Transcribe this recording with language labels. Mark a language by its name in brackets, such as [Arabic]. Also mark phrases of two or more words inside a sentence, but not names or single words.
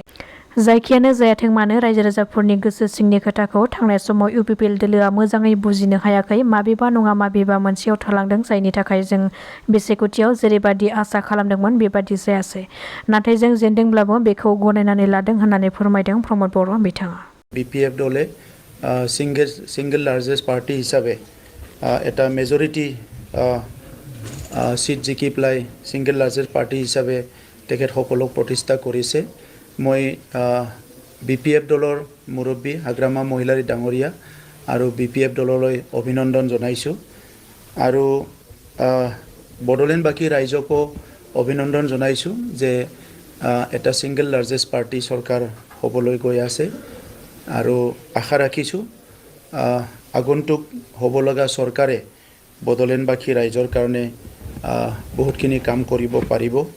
[Bodo] जायखियानो जायाथों मानो रायजो राजाफोरनि गोसो सिंनि खोथाखौ थांनाय समाव UPPL दोलोआ मोजाङै बुजिनो हायाखै। माबेबा नङा माबेबा मोनसेयाव थालांदों, जायनि थाखाय जों बिसायख'थियाव जेरैबादि आसा खालामदोंमोन बेबादि जायासै। नाथाय जों जेनदोंब्लाबो बेखौ गनायनानै लादों होननानै फोरमायदों प्रमद बर' बिथाङा। [Assamese] BPF দলে [English] single largest party [Assamese] হিসাবে এটা [English] majority seat [Assamese] জিকি পেলাই [English] single largest party [Assamese] হিচাপে তেখেতসকলক প্ৰতিষ্ঠা কৰিছে। মই BPF দলৰ মুৰব্বী হাগ্ৰামা মহিলাৰী ডাঙৰীয়া আৰু BPF দললৈ অভিনন্দন জনাইছোঁ আৰু বড়োলেণ্ডবাসী ৰাইজকো অভিনন্দন জনাইছোঁ যে এটা [English] single largest party [Assamese] চৰকাৰ হ'বলৈ গৈ আছে আৰু আশা ৰাখিছোঁ আগন্তুক হ'ব লগা চৰকাৰে বড়োলেণ্ডবাসী ৰাইজৰ কাৰণে বহুতখিনি কাম কৰিব পাৰিব।